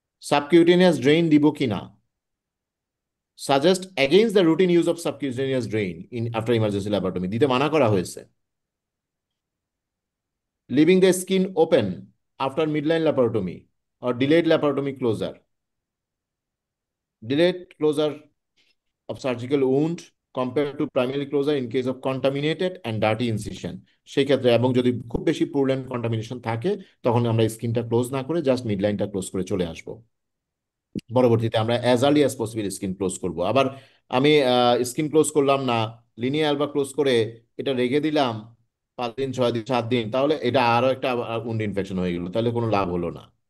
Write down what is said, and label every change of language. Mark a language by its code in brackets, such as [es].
[bn] Subcutaneous drain দিব কিনা? [en] suggest against the routine use of subcutaneous drain in after emergency laparotomy, [bn] দিতে মানা করা হয়েছে। [en] Living the skin open after midline laparotomy or delayed laparotomy closure. Delayed closure of surgical wound compared to primary closure in case of contaminated and dirty incision. [bn] সেই ক্ষেত্রে এবং যদি খুব বেশি পুরুলেন্ট কন্টামিনেশন থাকে তখন আমরা স্কিনটা ক্লোজ না করে জাস্ট মিডলাইনটা ক্লোজ করে চলে আসব। পরবর্তীতে আমরা as early as possible skin close করব। আবার আমি স্কিন ক্লোজ করলাম না, লিনিয়া অ্যালবা ক্লোজ করে এটা রেখে দিলাম 5 দিন 6 দিন 7 দিন, তাহলে এটা আরো একটা উন্ড ইনফেকশন হয়ে গেল, তাহলে কোনো লাভ হলো না।